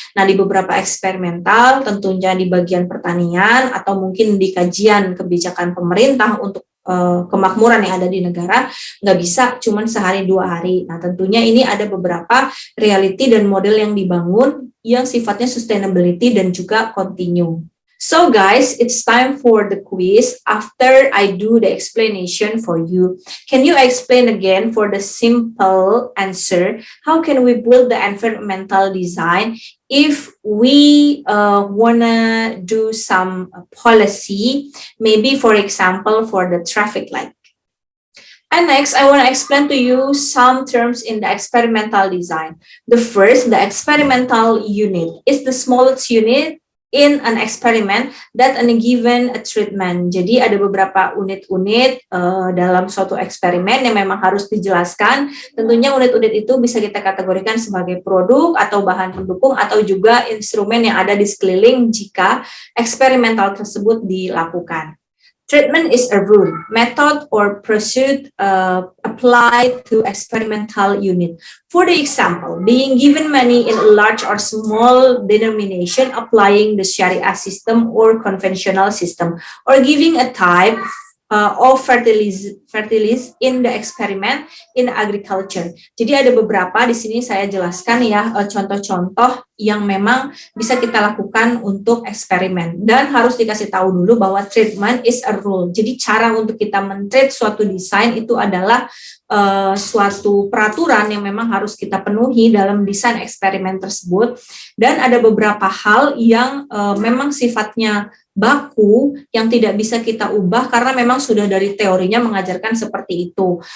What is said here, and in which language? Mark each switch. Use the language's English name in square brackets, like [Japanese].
[Indonesian] Nah, di beberapa eksperimental, tentunya di bagian pertanian atau mungkin di kajian kebijakan pemerintah untuk kemakmuran yang ada di negara, nggak bisa cuman sehari 2 hari. Nah, tentunya ini ada beberapa reality dan model yang dibangun yang sifatnya sustainability dan juga continue. [English] So guys, it's time for the quiz. After I do the explanation for you, can you explain again for the simple answer, how can we build the environmental design if we wanna do some policy, maybe for example for the traffic light? And next, I want to explain to you some terms in the experimental design. The first, the experimental unit, is the smallest unit in an experiment that an given a treatment. [Indonesian] Jadi ada beberapa unit-unit dalam suatu eksperimen yang memang harus dijelaskan. Tentunya unit-unit itu bisa kita kategorikan sebagai produk atau bahan pendukung atau juga instrumen yang ada di sekeliling jika eksperimental tersebut dilakukan. [English] Treatment is a rule, method, or pursuit applied to experimental unit. For the example, being given money in a large or small denomination, applying the Sharia system or conventional system, or giving a type of fertilizer in the experiment in agriculture. [Indonesian] Jadi ada beberapa di sini saya jelaskan ya contoh-contoh yang memang bisa kita lakukan untuk eksperimen, dan harus dikasih tahu dulu bahwa [English] treatment is a rule. [Indonesian] Jadi cara untuk kita men-treat suatu desain itu adalah suatu peraturan yang memang harus kita penuhi dalam desain eksperimen tersebut, dan ada beberapa hal yang memang sifatnya baku yang tidak bisa kita ubah karena memang sudah dari teorinya mengajarkan seperti itu.